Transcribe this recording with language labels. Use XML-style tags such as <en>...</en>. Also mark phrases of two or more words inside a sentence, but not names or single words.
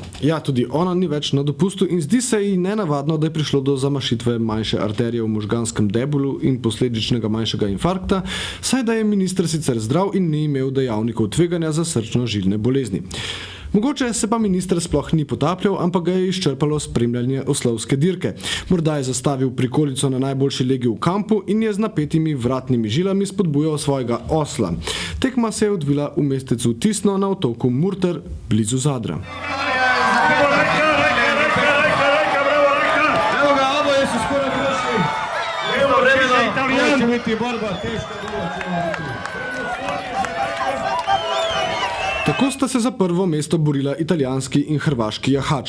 <sl>Ja, tudi ona ni več na dopustu in zdi se ji nenavadno, da je prišlo do zamašitve manjše arterije v možganskem debulu in posledičnega manjšega infarkta, saj da je minister sicer zdrav in ni imel dejavnikov tveganja za srčno-žilne bolezni. Mogoče se pa minister sploh ni potapljal, ampak ga je izčrpalo spremljanje oslovske dirke. Morda je zastavil prikolico na najboljši legi v kampu in je z napetimi vratnimi žilami spodbujal svojega osla. Tekma se je odvila v mestecu Tisno na otoku Murter, blizu Zadra.</sl> <hr>Evo ga, oboje su skoro prošli. Evo vremena, ovo će biti borba, teška borba.</hr> <sl>Tako sta se za prvo mesto borila italijanski in hrvaški jahač.</sl>